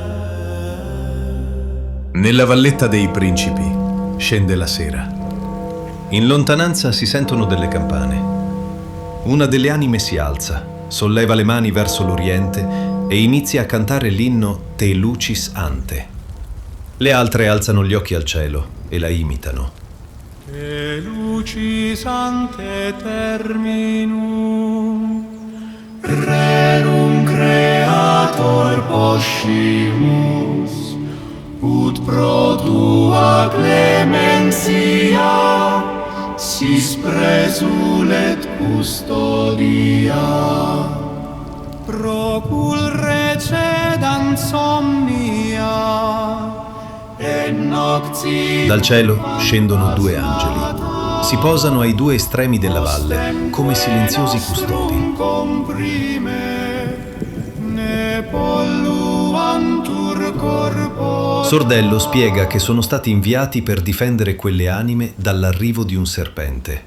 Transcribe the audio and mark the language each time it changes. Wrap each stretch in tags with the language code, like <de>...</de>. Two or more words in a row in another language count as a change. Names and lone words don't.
<it>Nella valletta dei principi scende la sera. In lontananza si sentono delle campane. Una delle anime si alza, solleva le mani verso l'oriente e inizia a cantare l'inno Te Lucis Ante. Le altre alzano gli occhi al cielo e la imitano.</it> <la>Te lucis ante terminum, rerum creator poscimus, ut pro tua clementia sis presulet custodia. Procul recedant somnia et nocti.</la> <it>Dal cielo scendono 2 angeli. Si posano ai 2 estremi della valle come silenziosi custodi. Sordello spiega che sono stati inviati per difendere quelle anime dall'arrivo di un serpente.</it>